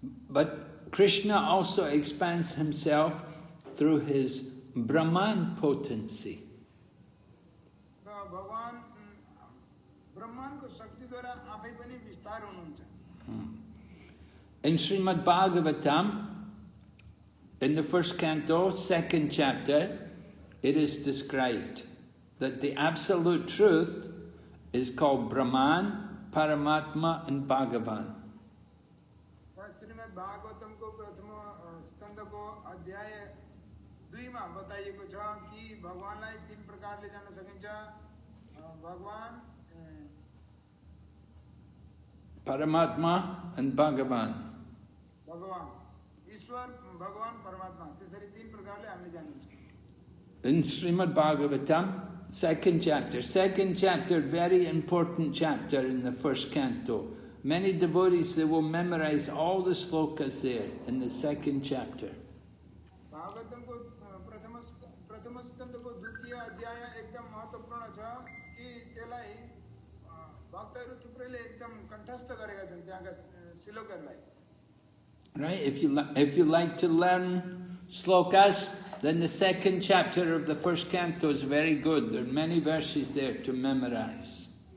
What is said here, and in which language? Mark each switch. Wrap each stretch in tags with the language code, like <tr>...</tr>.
<en>But Krishna also expands himself through his Brahman potency.</en> <ne>र भगवान ब्रह्माण्डको शक्तिद्वारा आफै पनि विस्तार हुनुहुन्छ।</ne> <en>In Srimad Bhagavatam, in the first canto, second chapter, it is described that the absolute truth is called Brahman, Paramatma and Bhagavan.</en> <ne>Shrimad भागवतमको प्रथम स्कन्धको अध्याय 2 मा बताइएको छ कि भगवानलाई तीन प्रकारले जान्न सकिन्छ, भगवान,</ne> <en>Paramatma and Bhagavan.</en> <ne>भगवान ईश्वर, भगवान, परमात्मा, त्यसरी तीन प्रकारले हामीले जानिन्छ।</ne> <en>In Srimad Bhagavatam, second chapter, very important chapter in the first canto. Many devotees, they will memorize all the slokas there in the second chapter.</en> <ne>भागवतमको प्रथम स्कन्धको द्वितीय अध्याय एकदम महत्त्वपूर्ण छ कि त्यसलाई भक्तहरू थुप्रैले एकदम कण्ठस्थ गरेका छन् त्यहाँका श्लोकहरूलाई।</ne> <en>Right? If you like to learn slokas, then the second chapter of the first canto is very good. There are many verses there to memorize.</en>